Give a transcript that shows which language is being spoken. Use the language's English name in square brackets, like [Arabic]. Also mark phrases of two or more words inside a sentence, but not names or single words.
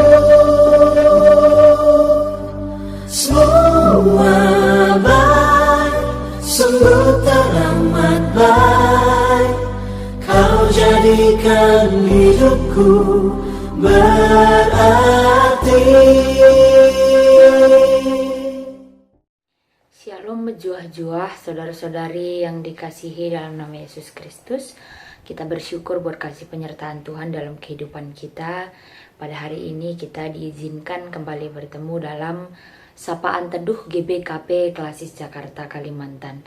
[Indonesian] Semua baik, sungguh teramat baik. Kau jadikan hidupku berarti. Shalom menjuah-juah saudara-saudari yang dikasihi dalam nama Yesus Kristus. Kita bersyukur buat kasih penyertaan Tuhan dalam kehidupan kita. Pada hari ini kita diizinkan kembali bertemu dalam Sapaan Teduh GBKP Klasis Jakarta Kalimantan.